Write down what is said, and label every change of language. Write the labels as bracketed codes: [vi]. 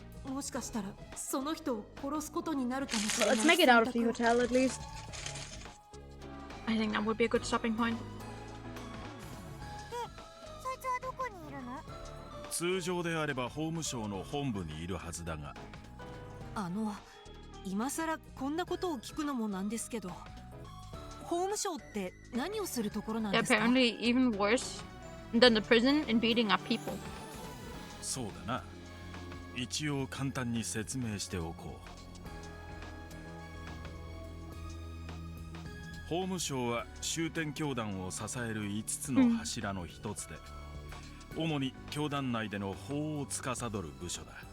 [ja] もしかしたらその人を殺すことになるかもしれない。 [en] Let's make it out of the hotel at least. I think that would be a good stopping point. [ja] で、そいつはどこにいるの？通常であれば法務省の本部にいるはずだが。今さらこんなことを聞くのもなんですけど、法務省って何をするところなんですか？ [en] Apparently even worse than the prison in beating up people. [ja] そうだな。一応簡単に説明しておこう。法務省は終点教団を支える5つの柱の一つで、主に教団内での法を司る部署だ。